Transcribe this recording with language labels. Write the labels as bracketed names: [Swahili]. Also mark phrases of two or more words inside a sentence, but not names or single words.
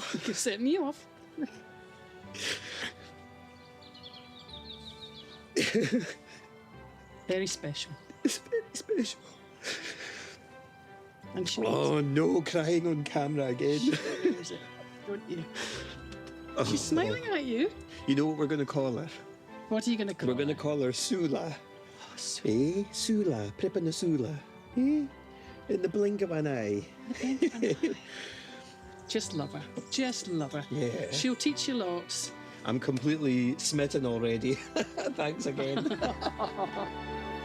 [English] You're setting me off. Very special. It's very special. And she Oh, no crying on camera again. knows it, don't you? She's smiling at you. You know what we're going to call her? What are you going to call We're going to her? call her Sula. Oh, sweet. Eh? Sula. Prippen na Sula. Eh? In the blink of an eye. Just love her. Just love her. Yeah. She'll teach you lots. I'm completely smitten already. Thanks again.